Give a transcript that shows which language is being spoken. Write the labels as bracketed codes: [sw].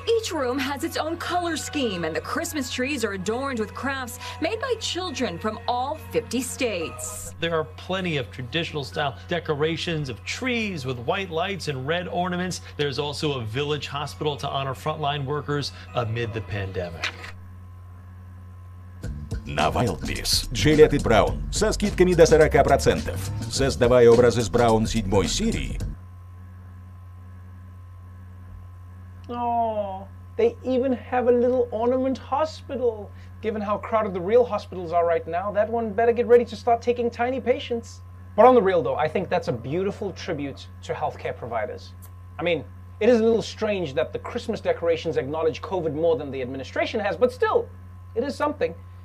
[en] Each room has its own color scheme, and the Christmas trees are adorned with crafts made by children from all 50 states. There are plenty of traditional style decorations of trees with white lights and red ornaments. There's also a village hospital to honor frontline workers amid the pandemic. [ru] На Wildberries жилеты Браун со скидками до 40%. Создавая образы с Браун 7 серии. [en] Oh, they even have a little ornament hospital. Given how crowded the real hospitals are right now, that one better get ready to start taking tiny patients. But on the real though, I think that's a beautiful tribute to healthcare providers. I mean, it is a little strange that the Christmas decorations acknowledge COVID more than the administration has, but still, it is something.